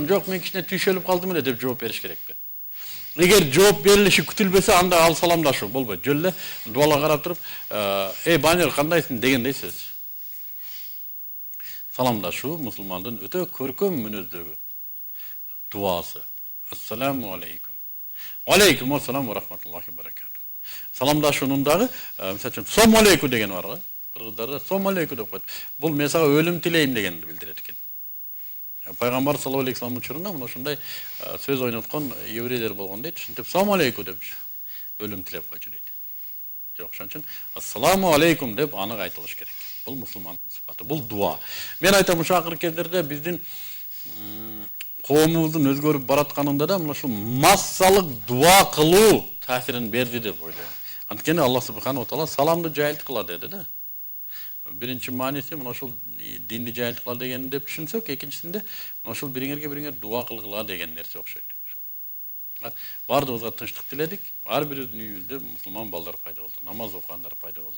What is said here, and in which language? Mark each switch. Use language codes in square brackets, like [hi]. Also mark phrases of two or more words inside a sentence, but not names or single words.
[ky] Жок, мен кичине түйшөлүп калдым эле" деп жооп бериш керекпи. Эгер жооп берилиши күтүлбөсө, анда ал саламдашуу болбойт. Жөн эле дуалга карап туруп, банер кандайсың" дегендей сөз. Саламдашуу мусулмандын өтө көркөм мүнөздөгү дуасы. [ar] السلام عليكم. وعليكم السلام ورحمة الله وبركاته. [ky] Саламдашуунун дагы, мисалы үчүн, [ar] السام عليكم [ky] деген бар го. Кыргыздарда [ar] السام عليكم [ky] деп коет. Бул мен сага өлүм тилейм дегенди билдирет экен. Пайгамбар [ar] صلى الله عليه وسلم [ky] учурунда мына ушундай сөз ойноткон еврейлер болгон дейт. Ушинтип [ar] السام عليكم [ky] деп өлүм тилеп койчу дейт. Жок, ошон үчүн [ar] السلام عليكم [ky] деп анык айтылыш керек. Бул мусулмандын сыпаты, бул дуа. Мен айтам, ушу акыркы кездерде биздин коомубуздун өзгөрүп баратканында да мына ушул массалык дуа кылуу таасирин берди деп ойлойм. Анткени [ar] الله سبحانه وتعالى [ky] саламды жайылткыла деди да. Биринчи мааниси мына ушул динди жайылткыла деген деп түшүнсөк, экинчисинде мына ушул бириңерге бириңер дуа кылгыла деген нерсе окшойт. Бардыгыбызга тынчтык тиледик. Ар бирибиздин үйүбүздө мусулман балдар пайда болду, намаз окугандар пайда болду.